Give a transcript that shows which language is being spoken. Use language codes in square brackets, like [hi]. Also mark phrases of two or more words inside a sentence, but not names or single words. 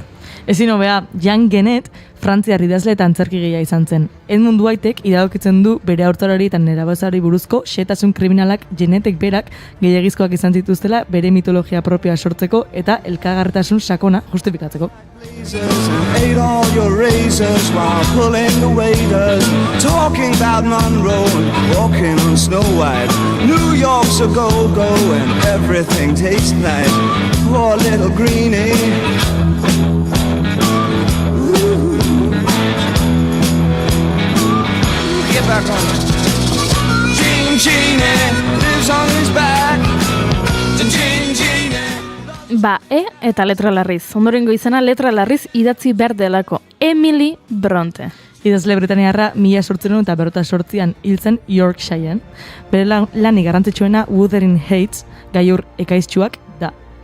[eu] Ezin hobea, Jean Genet, Frantziar idazle eta antzerkigilea izan zen. Edmund Whitek iradokitzen du bere haurtzarori eta nerabezari buruzko xehetasun kriminalak Genetek berak gehiagizkoak izan zituztela bere mitologia propioa sortzeko eta elkargarritasun sakona justifikatzeko. [en] Ate all your razors while pulling the waiters, talking about Monroe and walking on Snow White. New York's a go-go and everything tastes nice. Poor little greenie. Get back on it. Gene lives on his back. [eu] Ba, eta letra larriz. Ondorengo izena letra larriz idatzi behar delako. Emily Bronte. Idazle britaniarra 1888an hil zen Yorkshirean. Bere lanik garrantzitsuena Wuthering Heights, gailur ekaiztsuak, da.